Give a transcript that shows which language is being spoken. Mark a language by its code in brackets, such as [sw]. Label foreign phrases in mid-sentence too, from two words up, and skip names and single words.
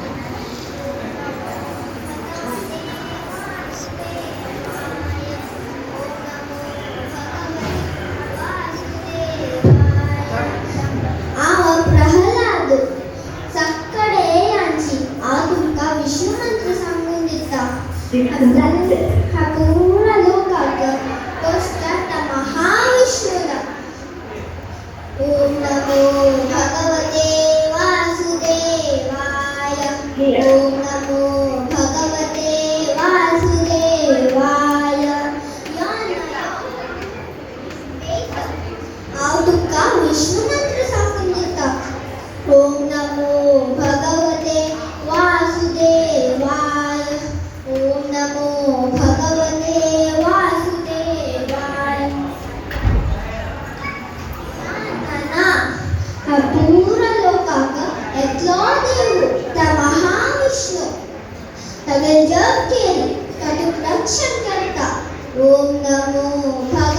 [kok] प्रल्हाद सक्कडे यांची तुमका विष्णू मंत्र सांगून दिता. हा पूर्ण लोकाक पोचता महाविष्णूला. [sa] ओम नमो भगवते वासुदेवाय. ओम नमो भगवते वासुदेवाय. [kok] तुमका विष्णू मंत्र सांगून दिता. [sa] ओम नमो भगवते वासुदेवाय. ओम नमो भगवते वासुदेवाय. [kok] हा पूर्ण लोकाक एकलो देव त्या महाविष्णू सगळे जग केले तातूंत रक्षण करता. [sa] ओम नमो